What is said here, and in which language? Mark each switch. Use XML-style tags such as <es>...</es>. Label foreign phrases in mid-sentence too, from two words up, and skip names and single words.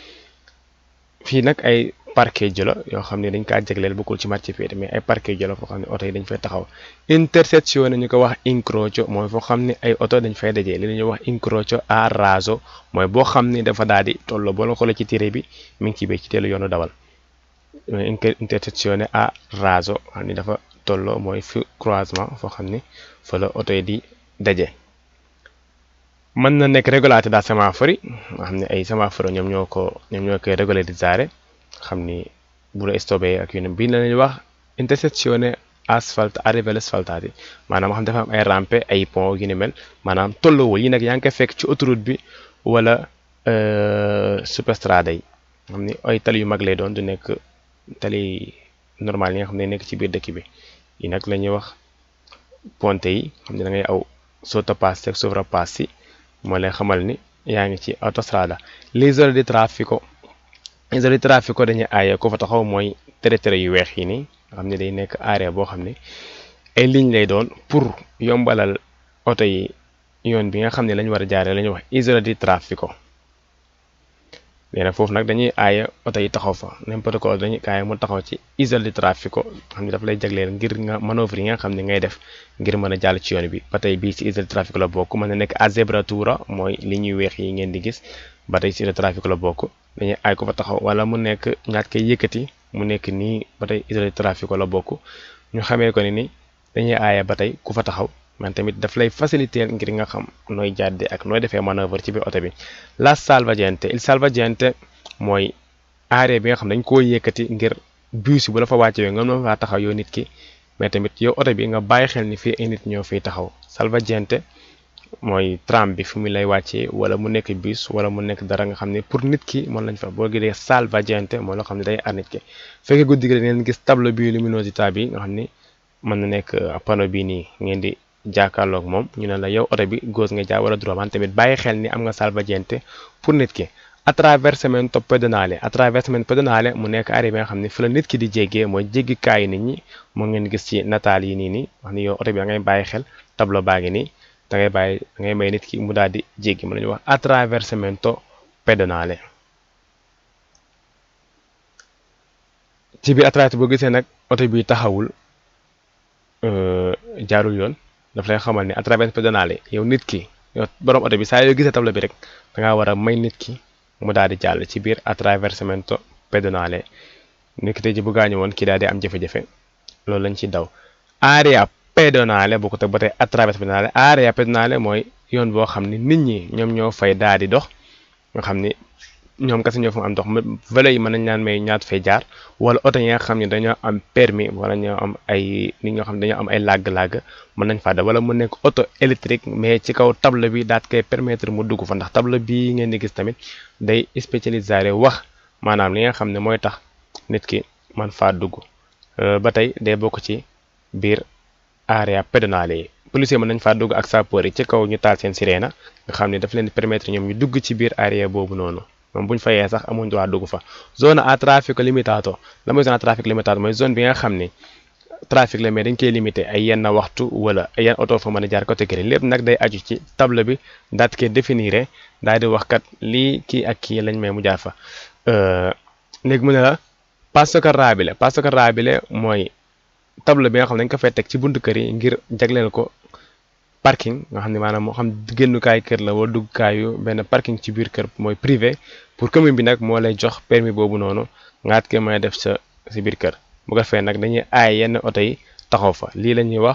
<wo>fii nag ay parcheggio la yoo xam ne dañ kaa jagleel bokkul ci marchepiede mais ay parcheggio la foo xam ne oto yi dañ fay taxaw intersezione ñu ko wax incrocio mooy foo xam ne ay oto dañ fay dajee li la ñuy wax</wo> <it>incrocio a raso</it> <wo>mooy boo xam ne dafa daal di tolloo boo la xoolee ci téere bi mi ngi ci biir ci teelu yoonu dawal</wo> <it>intersezione a raso</it> <wo>xam ni dafa tolloo mooy fi croisement foo xam ni fa la oto yi di daje mën na nekk</wo> <it>régolate da semafori</it> <wo>nga xam ne ay semaforo ñoom ñoo koy régolarizzare xam ni bu la stopé ak yu ne bii la ñuy wax</wo> <it>intersezione asfalt a livelli asfaltati</it> <wo>maanaam xam dafa am ay rampe ay pont yu ni mel maanaam tolloowul yi nag yaa ngi koy fekk ci autoroute bi wala superstrada yi xam ni ay tali yu mag lay doon du nekk tali normal yi nga xam ne nekk ci biir dëkk bi yi nag la ñuy wax ponte yi xam ne da ngay aw sottopass ak sovrapass yi moo lay xamal ni yaa ngi ci</wo> <it>autostrada l'isola di traffico</it> <wo>dañuy aaye ko fa taxaw mooy tere yu weex yi nii nga xam ne day nekk area boo xam ne ay ligne lay doon pour yombalal oto yi yoon bi nga xam ne lañu war a jaaree la ñuy wax</wo> <it>isola di traffico</it> <wo>léegi nag foofu nag dañuy aaye oto yi taxaw fa</wo> <fr>n'importe quoi</fr> <wo>dañuy aaye mu taxaw ci</wo> <it>isola di traffico</it> <wo>xam ne daf lay jagleel ngir nga manœuvre yi nga xam ne ngay def ngir mën a jàll ci yoon bi ba tey bii ci isola di traffico la bokk mën na nekk</wo> <it>a zebratura</it> <wo>mooy li ñuy weex yi ngeen di gis ba tey ci</wo> <it>isola di traffico</it> <wo>la bokk dañuy aay ko fa taxaw wala mu nekk ñaat koy yëkkati mu nekk nii ba tey</wo> <it>isola di traffico</it> <wo>la bokk ñu xamee ko ni dañuy aaye ba tey ku fa taxaw man tamit daf lay faciliter ngir nga xam nooy jàdde ak nooy defee manœuvre ci biir oto bi la</wo> <it>salvagente il salvagente</it> <wo>mooy arrêt bi nga xam dañ koo yëkkati ngir bus bu la fa wàccee nga mën faa taxaw yow nit ki mais tamit yow oto bi nga bàyyi xel ni fii ay nit ñoo fiy taxaw salvagente mooy tram bi fi mu lay wàccee wala mu nekk bus wala mu nekk dara nga xam ne pour nit ki mën lañ fa boo gisee salvagente mooy loo xam ne day aar nit ki fekkee guddi gi ngeen gis tableau bi luminosità bi nga xam ni mën na nekk panneau bi nii ngeen di jàkkaarloog moom ñu ne la yow oto bi gauche nga jaar wala droite man tamit bàyyi xel ni am nga salvagente pour nit ki</wo> <it>attraversamento pedonale</it> <wo>mu nekk arrêt bi nga xam ne fi la nit ki di jéggee mooy jéggikaayu nit ñi moo ngeen gis ci nataal yi nii wax ni yow oto bi da ngay bàyyi xel tableau baa ngi nii da ngay may nit ki mu daal di jéggi mën nañu wax</wo> <it>attraversamento pedonale</it> <wo>ci biir attraverse boo gisee nag oto bi taxawul jaarul yoon daf lay xamal ni</wo> <it>attraverse pedonale</it> <wo>yow nit ki yow borom oto bi saa yoo gisee tableau bi rek da ngaa war a may nit ki mu daal di jàll ci biir</wo> <it>attraversamento pedonale</it> <wo>nit ki tey ji bu gaañu woon kii daal di am jafe-jafe loolu lañ ci daw</wo> <it>area pedonale</it> <wo>boo ko teg ba tey</wo> <it>attraverse pedonale area pedonale</it> <wo>mooy yoon boo xam ni nit ñi ñoom ñoo fay daal di dox nga xam ni ñoom kese ñoo fa am dox vélo yi mën nañ naan may ñaat fay jaar wala oto yi nga xam ne dañoo am permis wala ñoo am ay nit ñoo xam ne dañoo am ay làgg-làgg mën nañ faa def wala mu nekk</wo> <fr>auto électrique</fr> <wo>mais ci kaw table bi daat koy permettre mu dugg fa ndax table bii ngeen di gis tamit day spécialisé wax maanaam li nga xam ne mooy tax nit ki man faa dugg ba tey day bokk ci biir</wo> <it>area pedonale</it> <wo>yi policier mën nañ faa dugg ak sapeur yi ci kaw ñu taal seen sirène nga xam ne daf leen di permettre ñoom ñu dugg ci biir area boobu noonu moom bu ñu fayee sax amuñ droit dugg fa</wo> <fr>zone à trafic limitato</fr> <wo>la mooy</wo> <fr>zone à trafic limitato</fr> <wo>mooy zone bi nga xam ni trafic la mais dañ koy limité ay yenn waxtu wala ay yenn oto fa mën a jaar catégorie lépp nag day aju ci table bi daat koy définir daal di wax kat lii kii ak kii lañ may mu jaar fa léegi mu ne la</wo> <it>passaggio rabile</it> <wo>mooy table bi nga xam ne dañ ko fay teg ci buntu kër yi ngir jagleel ko parking nga xam ne maanaam moo xam génnukaay kër la wala duggukaayu benn parking ci biir kër mooy privé pour commune bi nag moo lay jox permis boobu noonu ngaat ke may def sa si biir kër bu ko defee nag dañuy aay yenn oto yi taxaw fa lii la ñuy wax</wo>